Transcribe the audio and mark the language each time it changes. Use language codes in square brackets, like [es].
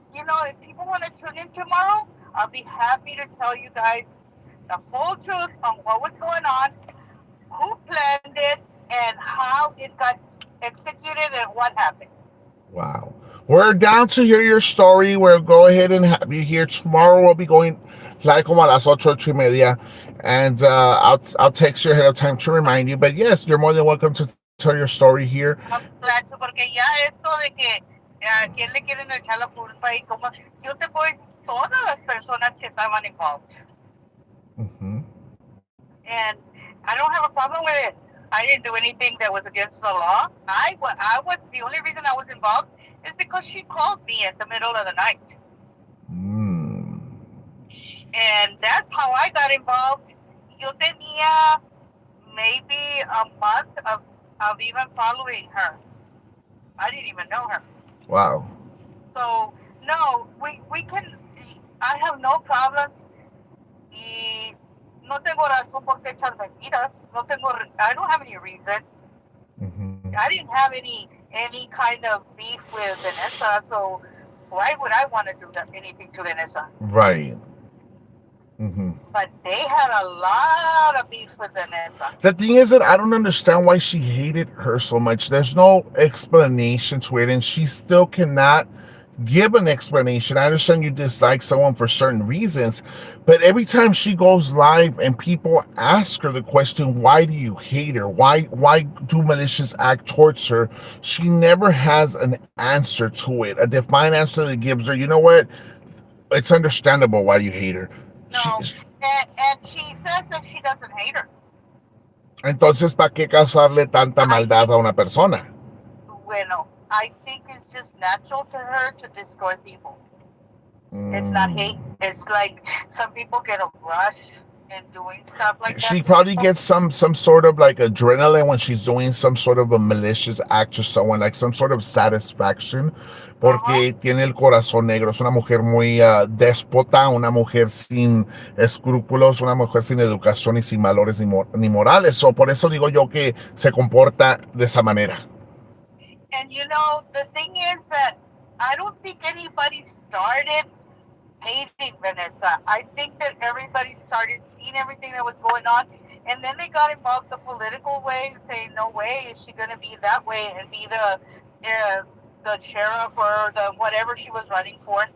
[en] If people want to tune in tomorrow, I'll be happy to tell you guys the whole truth on what was going on, who planned it, and how it got executed and what happened. Wow. We're down to hear your story. We'll go ahead and have you here tomorrow. We'll be going like [es] como a las [en] 8:30. And I'll text you ahead of time to remind you. But yes, you're more than welcome to tell your story here. I'm glad to, [es] porque ya esto de que a quién le quieren echar la culpa y como yo te puedo decir todas las personas que estaban involved. Mm-hmm. [en] And I don't have a problem with it. I didn't do anything that was against the law. I was the only reason I was involved is because she called me at the middle of the night, Mm. and that's how I got involved. [es] Yo tenía [en] maybe a month of even following her. I didn't even know her. Wow. So no, we can. I have no problems. [es] Y no tengo razón por qué echar mentiras. No tengo. [en] I don't have any reason. Mm-hmm. I didn't have any kind of beef with Vanessa, so why would I want to do anything to Vanessa? Right. Mm-hmm. But they had a lot of beef with Vanessa. The thing is that I don't understand why she hated her so much. There's no explanation to it, and she still cannot give an explanation. I understand you dislike someone for certain reasons, but every time she goes live and people ask her the question, why do you hate her? Why do malicious act towards her? She never has an answer to it, a defined answer that gives her, you know what? It's understandable why you hate her. No, and she says that she doesn't hate her. [es] Entonces, ¿para qué causarle tanta [en] I [es] maldad [en] think, [es] a una persona? bueno, [en] I think it's just natural to her to destroy people. It's not hate. Mm. It's like some people get a rush in doing stuff like that. She probably gets some sort of like adrenaline when she's doing some sort of a malicious act to someone, like some sort of satisfaction, Uh-huh. [es] porque tiene el corazón negro. Es una mujer muy déspota, una mujer sin escrúpulos, una mujer sin educación y sin valores ni morales. So, por eso digo yo que se comporta de esa manera. [en] And the thing is that I don't think anybody started hating Vanessa. I think that everybody started seeing everything that was going on, and then they got involved the political way, saying, "No way is she going to be that way and be the sheriff or the whatever she was running for."